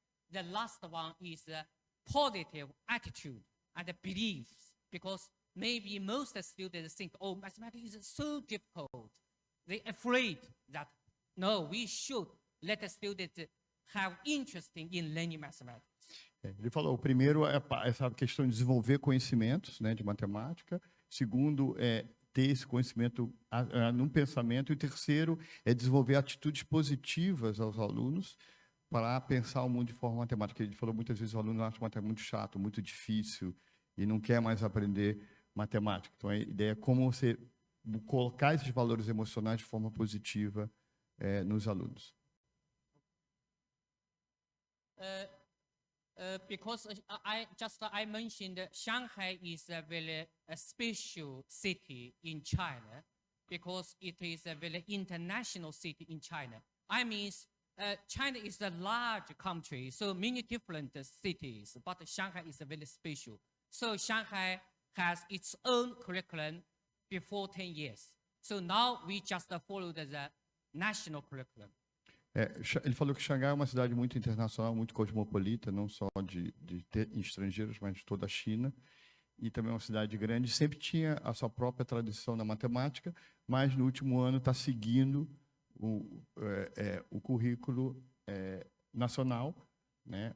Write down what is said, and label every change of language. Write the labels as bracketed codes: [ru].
[en] The last one is positive attitude and beliefs, because maybe most students think, oh, mathematics is so difficult. They're afraid that, no, we should let the students have interest in learning mathematics. [pt] Ele falou, o primeiro é essa questão de desenvolver conhecimentos, né, de matemática. Segundo, é ter esse conhecimento num pensamento. E o terceiro é desenvolver atitudes positivas aos alunos para pensar o mundo de forma matemática. Ele falou, muitas vezes o aluno acha matemática muito chato, muito difícil, e não quer mais aprender matemática. Então, a ideia é como você colocar esses valores emocionais de forma positiva nos alunos. [en] Because I mentioned Shanghai is a very special city in China, because it is a very international city in China. I mean, China is a large country, so many different cities, but Shanghai is very special. So Shanghai has its own curriculum before 10 years. So now we just follow the national curriculum. [pt] Ele falou que Xangai é uma cidade muito internacional, muito cosmopolita, não só de estrangeiros, mas de toda a China. E também é uma cidade grande. Sempre tinha a sua própria tradição na matemática, mas no último ano está seguindo o currículo nacional, né?